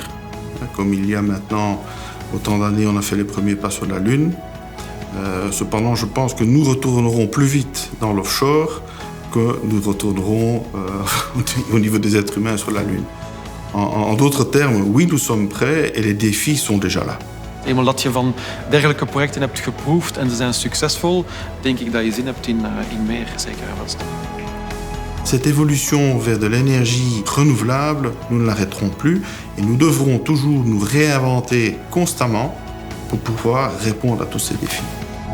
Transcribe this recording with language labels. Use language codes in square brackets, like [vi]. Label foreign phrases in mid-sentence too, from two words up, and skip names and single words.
[fr] Comme il y a maintenant autant d'années, on a fait les premiers pas sur la Lune. Cependant, je pense que nous retournerons plus vite dans l'offshore que nous retournerons au niveau des êtres humains sur la Lune. En d'autres termes, oui, nous sommes prêts et les défis sont déjà là. [nl] Eenmaal dat je van dergelijke projecten hebt geproefd en ze zijn succesvol, denk ik dat je zin hebt in meer, zeker en vast. [fr] Cette évolution vers de l'énergie renouvelable, nous ne l'arrêterons plus et nous devrons toujours nous réinventer constamment pour pouvoir répondre à tous ces défis.